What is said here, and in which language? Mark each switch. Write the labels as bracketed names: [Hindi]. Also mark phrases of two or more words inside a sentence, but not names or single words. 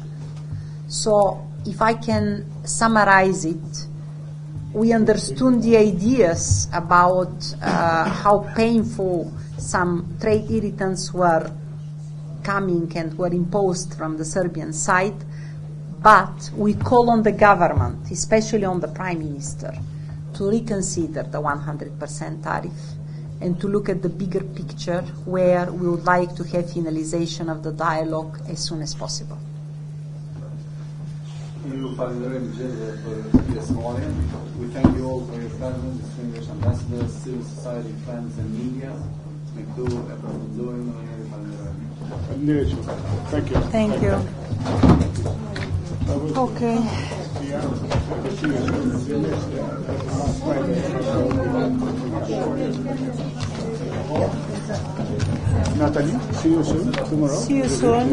[English] So, if I can summarize it, we understood the ideas about how painful some trade irritants were coming and were imposed from the Serbian side, but we call on the government, especially on the Prime Minister, to reconsider the 100% tariff and to look at the bigger picture where we would like to have finalization of the dialogue as soon as possible. [Albanian] Ju falenderojmë gjithë për pjesëmarrjen. [English] We thank you all for your presence, distinguished ambassadors, civil society, friends and media. [Albanian] Me këtu e përfundojmë dhe ju falenderojmë. [English] Thank you. Thank you. Okay. Natalie, see you soon tomorrow. See you soon.